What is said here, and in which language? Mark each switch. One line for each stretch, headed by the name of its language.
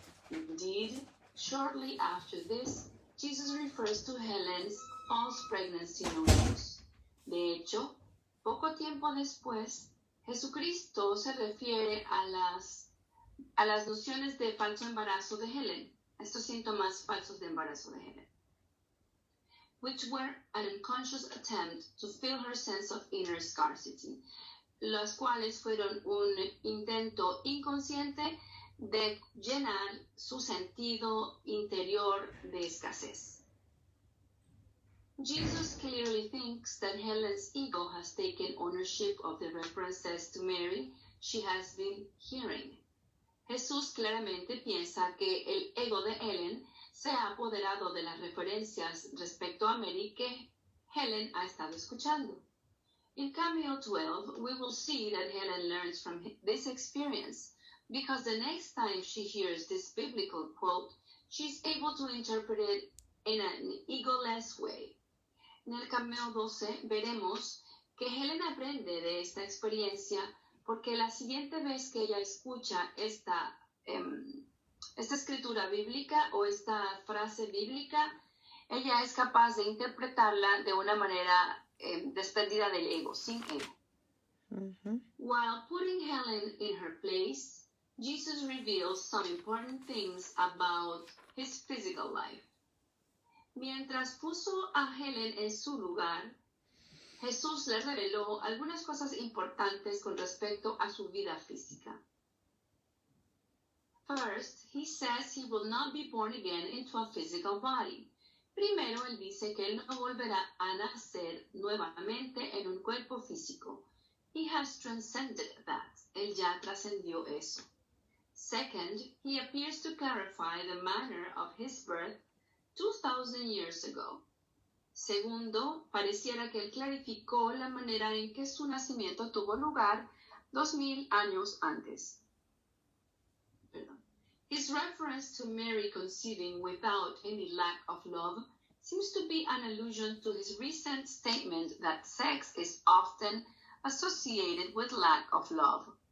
English: Indeed, shortly after this, Jesus refers to Helen's false pregnancy notions.
Spanish: De hecho, poco tiempo después, Jesucristo se refiere a las nociones de falso embarazo de Helen, estos síntomas falsos de embarazo de Helen,
English: which were an unconscious attempt to fill her sense of inner scarcity,
Spanish: las cuales fueron un intento inconsciente de llenar su sentido interior de escasez.
English: Jesus clearly thinks that Helen's ego has taken ownership of the references to Mary she has been hearing.
Spanish: Jesús claramente piensa que el ego de Helen se ha apoderado de las referencias respecto a Mary que Helen ha estado escuchando.
English: In Cameo 12, we will see that Helen learns from this experience, because the next time she hears this biblical quote, she's able to interpret it in an egoless way.
Spanish: En el Cameo 12 veremos que Helen aprende de esta experiencia porque la siguiente vez que ella escucha esta escritura bíblica o esta frase bíblica, ella es capaz de interpretarla de una manera desprendida del ego, sin ego. Mm-hmm.
English: While putting Helen in her place, Jesus reveals some important things about his physical life.
Spanish: Mientras puso a Helen en su lugar, Jesús le reveló algunas cosas importantes con respecto a su vida física.
English: First, he says he will not be born again into a physical body.
Spanish: Primero, él dice que él no volverá a nacer nuevamente en un cuerpo físico.
English: He has transcended that.
Spanish: Él ya trascendió eso.
English: Second, he appears to clarify the manner of his birth 2,000 years ago.
Spanish: Segundo, pareciera que él clarificó la manera en que su nacimiento tuvo lugar 2,000 años antes.
English: His reference to Mary conceiving without any lack of love seems to be an allusion to his recent statement that sex is often associated with lack of love.